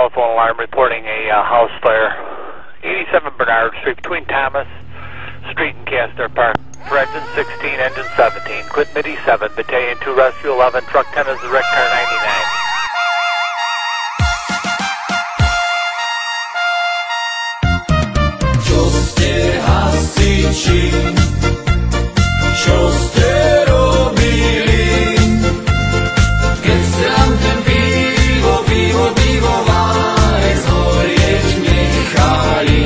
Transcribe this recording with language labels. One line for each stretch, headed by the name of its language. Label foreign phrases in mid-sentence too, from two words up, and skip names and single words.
English: alarm reporting a house fire. 87 Bernard Street between Thomas Street and Castor Park. For engine 16, engine 17. Quit MIDI 7, Battalion 2, Rescue 11, Truck 10 is the Rick Car 99.
Slovak: Čo ste hasiči, čo ste robili, keď ste nám ten pivovárek zhorieť nechali?